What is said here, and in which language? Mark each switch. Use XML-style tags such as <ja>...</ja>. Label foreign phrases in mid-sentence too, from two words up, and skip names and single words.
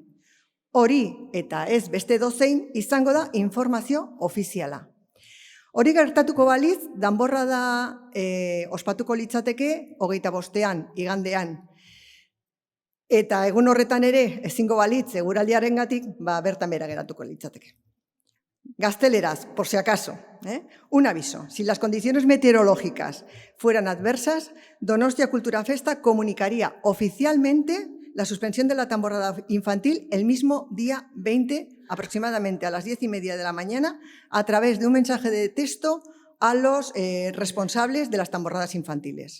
<eu>Hori eta ez beste dozein izango da informazio ofiziala. Hori gertatuko baliz, danborrada ospatuko litzateke 25ean, igandean. Eta egun horretan ere, ezingo balitz, eguraldiarengatik, bertan bera geratuko litzateke. Gazteleraz,</eu> <es>por si acaso, un aviso. Si las condiciones meteorológicas fueran adversas, Donostia Kultura Festa comunicaría oficialmente la suspensión de la tamborrada infantil el mismo día 20, aproximadamente a las 10:30 de la mañana, a través de un mensaje de texto a los responsables de las tamborradas infantiles.</es>